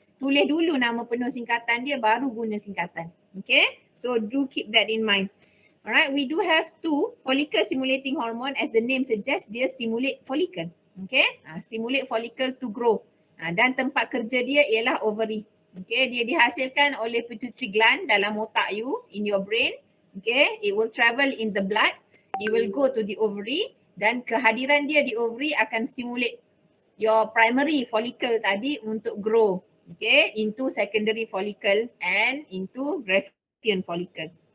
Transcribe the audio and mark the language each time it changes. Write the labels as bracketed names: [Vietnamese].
[Malay] Tulis dulu nama penuh singkatan dia baru guna singkatan. [English] Okay, so do keep that in mind. Alright, we do have 2 follicle stimulating hormone, as the name suggests, [Malay] dia [English] stimulate follicle. Okay, stimulate follicle to grow. [Malay] Dan tempat kerja dia ialah ovary. Okay, dia dihasilkan oleh pituitary gland dalam otak you, [English] in your brain. Okay, it will travel in the blood. It will go to the ovary [Malay] dan kehadiran dia di ovary akan [English] stimulate your primary follicle [Malay] tadi untuk [English] grow, okay, into secondary follicle and into Graafian follicle.